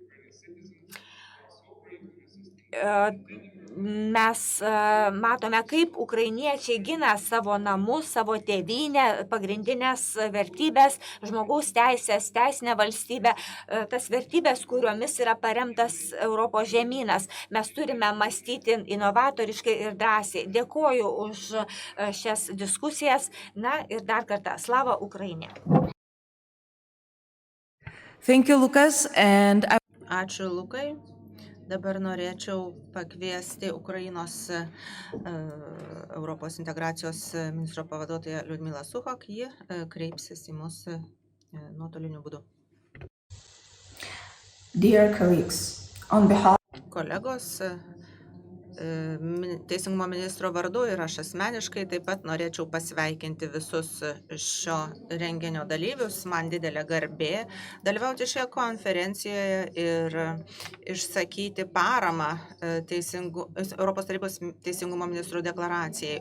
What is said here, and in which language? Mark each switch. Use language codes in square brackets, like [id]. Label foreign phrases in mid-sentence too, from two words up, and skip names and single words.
[lt] Mes matome, kaip ukrainiečiai gina savo namus, savo tėvynę, pagrindinės vertybės, žmogaus teisės, teisinę valstybę, tas vertybės, kuriomis yra paremtas Europos žemynas. Mes turime mąstyti inovatoriškai ir drąsiai. Dėkoju už šias diskusijas. Na ir dar kartą, [uk] Слава Україні. [en] Thank you, Lukas. [lt] Ačiū, Lukai. Dabar norėčiau pakviesti Ukrainos Europos integracijos ministro pavaduotoją Liudmilą Suchok. Ji kreipsis į mus nuotoliniu būdu. [en] Dear colleagues, on behalf [lt] Kolegos, Teisingumo ministro vardu ir aš asmeniškai taip pat norėčiau pasveikinti visus šio renginio dalyvius. Man didelė garbė dalyvauti šioje konferencijoje ir išsakyti paramą Europos tarybos teisingumo ministrų deklaracijai.